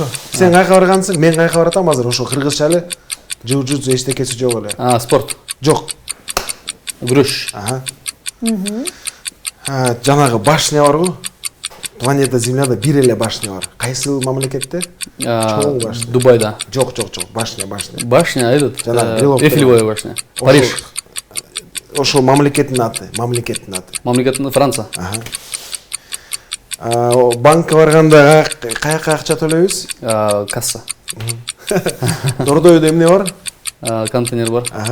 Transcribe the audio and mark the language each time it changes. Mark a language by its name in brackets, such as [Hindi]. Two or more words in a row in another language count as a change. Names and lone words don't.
[Kyrgyz] Сен каяка баргансың, мен каяка баратам азыр. Ошо кыргызча эле. Жужутсу эчтекеси жок эле. Спорт. Жок. Күрөш. Жанагы башня барбы? Планета Земляда бир эле башня бар. Кайсы мамлекетте? Чоң башня. Дубайда. Жок. Башня. [Russian] Башня этот. [Kyrgyz] Жана Эйфелевая башня. Париж. Ошол мамлекеттин аты. Мамлекеттин Франция. Банкка барганда каяка акча төлөйбүз? Касса. Дордойдо эмне бар? Контейнер бар.